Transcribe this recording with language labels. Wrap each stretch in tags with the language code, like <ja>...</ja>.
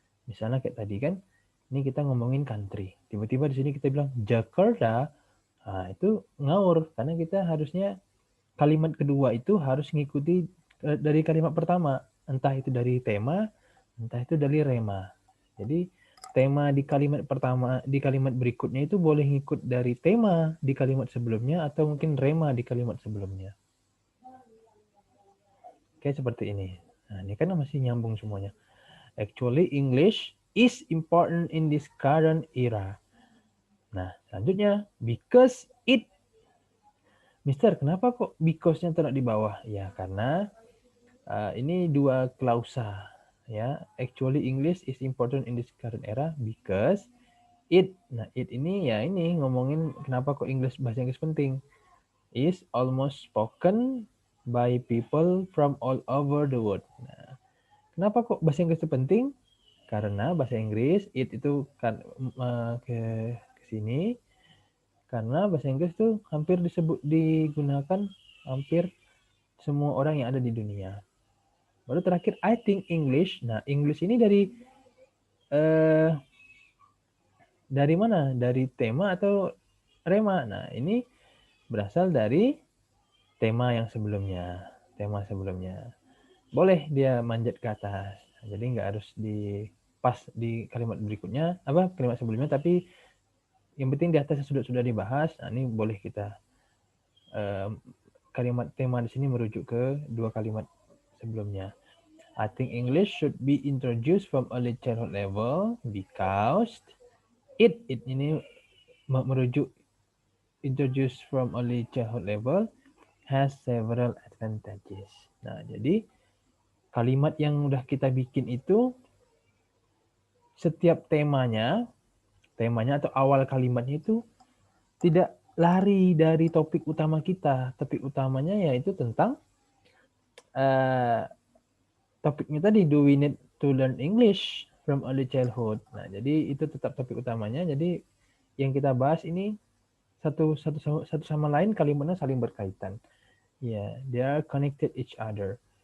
<id>Misalnya kayak tadi kan, ini kita ngomongin country. Tiba-tiba di sini kita bilang Jakarta, nah itu ngawur karena kita harusnya kalimat kedua itu harus mengikuti dari kalimat pertama, entah itu dari tema, entah itu dari rema. Jadi tema di kalimat pertama, di kalimat berikutnya itu boleh ngikut dari tema di kalimat sebelumnya atau mungkin rema di kalimat sebelumnya. Kayak seperti ini. Nah, ini kan masih nyambung semuanya.</id> <en>Actually, English is important in this current era.</en> <id>Nah, selanjutnya,</id> <en>because it.</en> <id>Mister, kenapa kok because-nya taruh di bawah? Ya, karena ini dua klausa.</id> <en>Ya, actually English is important in this current era because it.</en> <id>Nah, it ini ya ini ngomongin kenapa kok bahasa Inggris penting.</id> <en>Is almost spoken by people from all over the world.</en> <id>Nah, kenapa kok bahasa Inggris itu penting? Karena bahasa Inggris itu kan ke sini karena bahasa Inggris tuh hampir digunakan hampir semua orang yang ada di dunia. Baru terakhir</id> <en>I think English.</en> <id>Nah, English ini dari mana? Dari tema atau rema? Nah, ini berasal dari tema yang sebelumnya. Tema sebelumnya. Boleh dia manjat ke atas. Jadi nggak harus pas di kalimat berikutnya, kalimat sebelumnya, tapi yang penting di atas sudah dibahas. Nah, ini boleh kita kalimat tema di sini merujuk ke dua kalimat sebelumnya.</id> <en>I think English should be introduced from early childhood level because it</en> <id>ini merujuk</id> <en>introduced from early childhood level has several advantages.</en> <id>Nah, jadi kalimat yang udah kita bikin itu setiap temanya atau awal kalimatnya itu tidak lari dari topik utama kita. Topik utamanya yaitu tentang topiknya tadi,</id> <en>do we need to learn English from early childhood.</en> <id>Nah, jadi itu tetap topik utamanya. Jadi yang kita bahas ini satu sama lain kalimatnya saling berkaitan.</id> <en>Yeah, they are connected each other.</en>